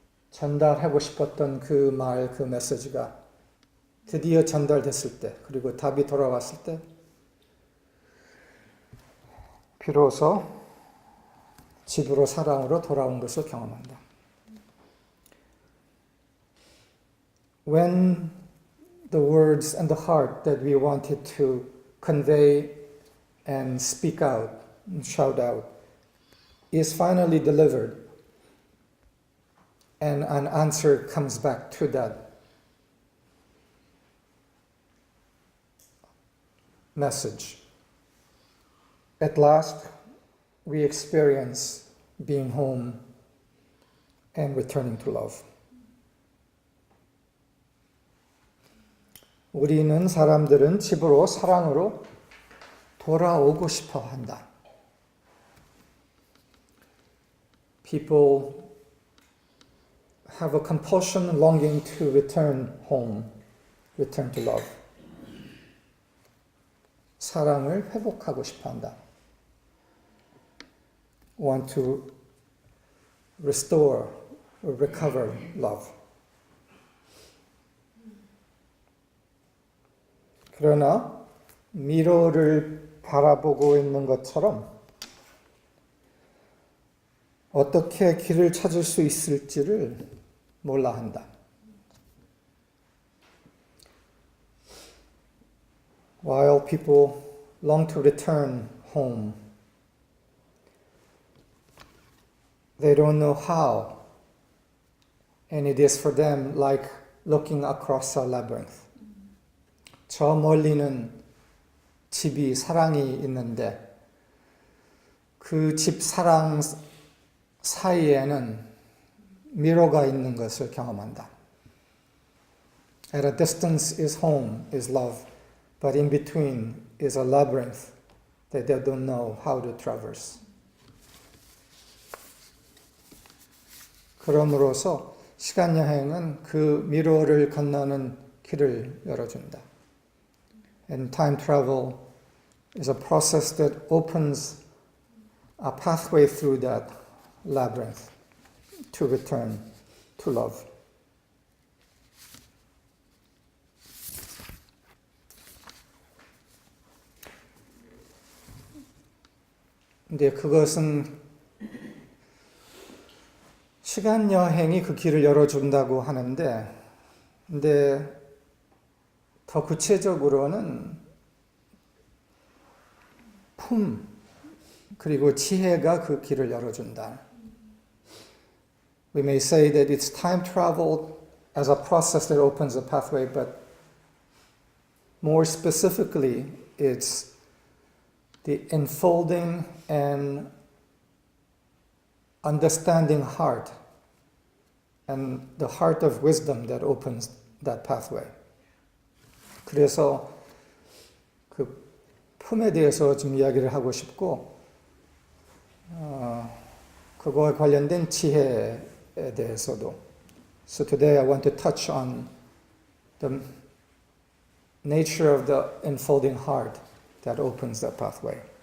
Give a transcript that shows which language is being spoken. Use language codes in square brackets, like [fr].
[ko] 전달하고 싶었던 그 말, 그 메시지가 드디어 전달됐을 때, 그리고 답이 돌아왔을 때, 비로소 집으로, 사랑으로 돌아온 것을 경험한다. [en] When the words and the heart that we wanted to convey and speak out and shout out is finally delivered, and an answer comes back to that message, at last we experience being home and returning to love. [ko] 우리는 사람들은 집으로 사랑으로 돌아오고 싶어 한다. [en] People have a compulsion longing to return home, return to love. [ko] 사랑을 회복하고 싶어 한다. [en] Want to restore or recover love. [ko] 그러나 미로를 바라보고 있는 것처럼 어떻게 길을 찾을 수 있을지를 몰라 한다. [en] While people long to return home, they don't know how, and it is for them like looking across a labyrinth. [ko] 저 멀리는 집이 사랑이 있는데 그 집 사랑 사이에는 미로가 있는 것을 경험한다. [en] At a distance is home, is love, but in between is a labyrinth that they don't know how to traverse. [ko] 그러므로서 시간 여행은 그 미로를 건너는 길을 열어준다. [en] And time travel is a process that opens a pathway through that labyrinth to return to love. [ko] 근데 그것은 시간 여행이 그 길을 열어준다고 하는데, 근데 더 구체적으로는 품 그리고 지혜가 그 길을 열어준다. [en] We may say that it's time travel as a process that opens a pathway, but more specifically, it's the enfolding and understanding heart and the heart of wisdom that opens that pathway. [ko] 그래서 그 품에 대해서 좀 이야기를 하고 싶고, 그거에 관련된 지혜에 대해서도. [en] So today I want to touch on the nature of the enfolding heart that opens that pathway.